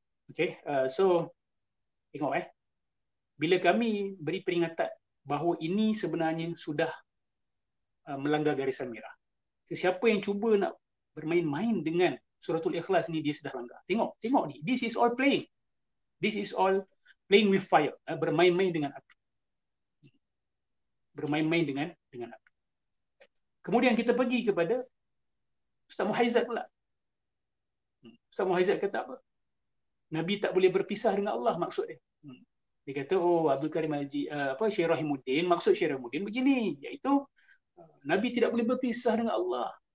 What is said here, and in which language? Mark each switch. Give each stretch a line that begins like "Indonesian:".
Malay: Okay, so tengok bila kami beri peringatan bahawa ini sebenarnya sudah melanggar garisan merah. Sesiapa yang cuba nak bermain-main dengan Suratul Ikhlas ni, dia sudah langgar. Tengok ni.
English: This is all playing. This is all playing with fire.
Malay: Bermain-main dengan api. Api. Kemudian kita pergi kepada Ustaz Muhaizat pula. Ustaz Muhaizat kata apa? Nabi tak boleh berpisah dengan Allah, maksud dia. Dia kata, Abdul Karim Syekh Rahimuddin, maksud Syekh Rahimuddin begini, iaitu Nabi tidak boleh berpisah dengan Allah.